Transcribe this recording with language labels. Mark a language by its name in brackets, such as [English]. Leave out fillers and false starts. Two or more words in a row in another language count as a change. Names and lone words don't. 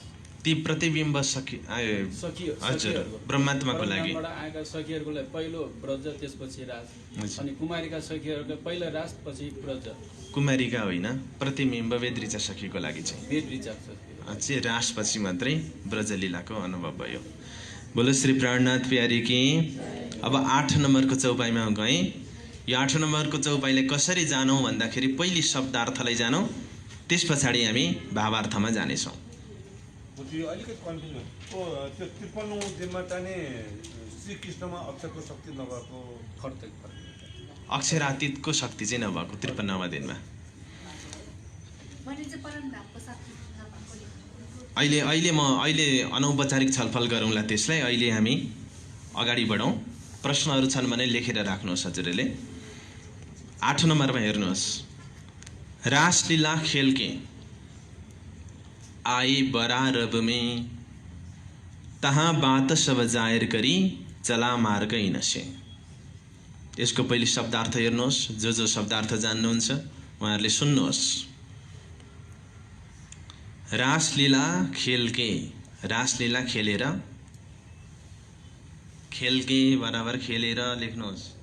[Nepali] ती प्रतिबिम्ब सखी हजुर, ब्रह्मात्माको लागि आएका सखीहरूको लागि पहिलो ब्रज, त्यसपछि रास। अनि कुमारीका सखीहरूको पहिलो रास, पछि ब्रज। कुमारीका होइन, प्रतिबिम्ब वेदृचा सखीको लागि चाहिँ वेदृचा चाहिँ रासपछि मात्रै ब्रजलीलाको अनुभव भयो। [Hindi] बोलो श्री प्राणनाथ प्यारी की। [Nepali] अब 8 नम्बरको चौपाइमा गएँ। यो 8 नम्बरको चौपाइले कसरी जानौँ भन्दाखेरि पहिली शब्दार्थलाई जानौँ, त्यस पछाडि हामी भावार्थमा जानेछौँ। त्यो अलिकति कन्फ्युजन त्यो 53 दिनमा चाहिँ श्रीकृष्णमा अक्षरको शक्ति नभएको फर्क। अक्षरातीतको शक्ति चाहिँ नभएको 53वा दिनमा। अहिले अनौपचारिक छलफल गरौँला त्यसलाई। अहिले हामी अगाडि बढौँ। प्रश्नहरू छन् भने लेखेर राख्नुहोस् हजुरले। 8 नम्बरमा हेर्नुहोस्। [Hindi] रासलीला खेल के आए बरारब में, तहाँ बात सब जाहिर करी चला मार्ग इनसे। [Nepali] यसको पहिले शब्दार्थ हेर्नुहोस्। जो शब्दार्थ जान्नुहुन्छ उहाँहरूले सुन्नुहोस्। [Hindi] रासलीला खेल के, [Nepali] रासलीला खेलेर, [Hindi] खेल के बराबर [Nepali] खेलेर लेख्नुहोस्।